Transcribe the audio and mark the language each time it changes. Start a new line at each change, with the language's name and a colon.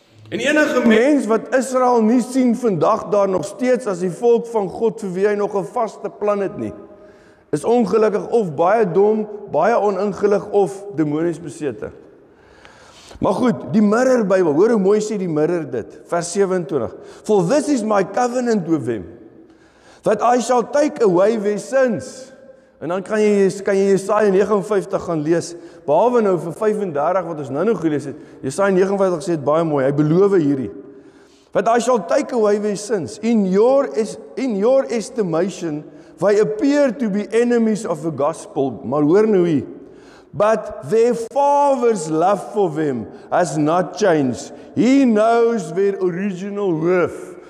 Afrikaans: En enige mens wat Israel nie sien vandag daar nog steeds as die volk van God vir wie hy nog 'n vaste plan het nie, is ongelukkig of baie dom, baie oningelig of demonies besete. Maar goed, die Mirror Bybel, hoor hoe mooi sê die Mirror dit, vers 27.
English: For this is my covenant with them, that I shall take away their sins.
Afrikaans: En dan kan jy Jesaja 59 gaan lees, behalwe nou vir 35 wat ons nou gelees het. Jesaja 59 sê dit baie mooi, hy beloof hierdie.
English: That I shall take away their sins. In your estimation, they appear to be enemies of the gospel.
Afrikaans: Maar hoor nou hier.
English: But their father's love for them has not changed. He knows their original worth.